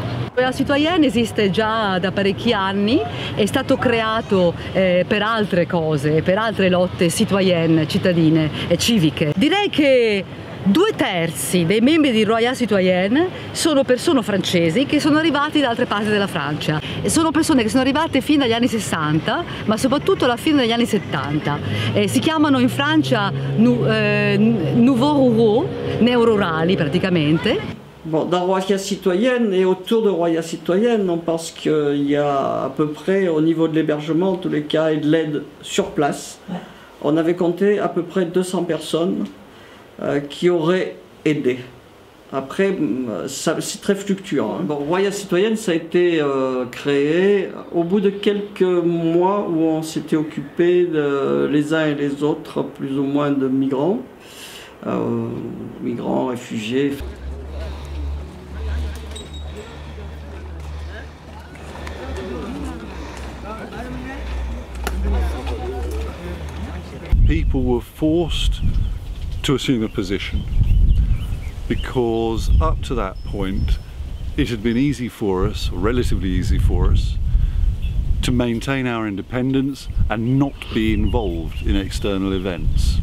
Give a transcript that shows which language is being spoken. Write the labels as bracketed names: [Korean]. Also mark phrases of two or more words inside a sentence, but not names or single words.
[Italian] La Citoyenne esiste già da parecchi anni, è stato creato per altre cose, per altre lotte citoyenne, cittadine e civiche. Direi che 2/3 dei membri di Roya Citoyenne sono persone francesi che sono arrivati da altre parti della Francia. E sono persone che sono arrivate fino agli anni 60, ma soprattutto alla fine degli anni 70. Si chiamano in Francia [French] nouveaux ruraux, [Italian] neo-rurali praticamente. [French] Bon, dans Roya Citoyenne et autour de Roya Citoyenne, on pense qu'il y a à peu près, au niveau de l'hébergement, en tous les cas, et de l'aide sur place, on avait compté à peu près 200 personnes qui auraient aidé. Après, c'est très fluctuant. Hein. Bon, Roya Citoyenne, ça a été créé au bout de quelques mois où on s'était occupé les uns et les autres, plus ou moins de migrants, réfugiés. [English] People were forced to assume a position because up to that point it had been easy for us, or relatively easy for us, to maintain our independence and not be involved in external events.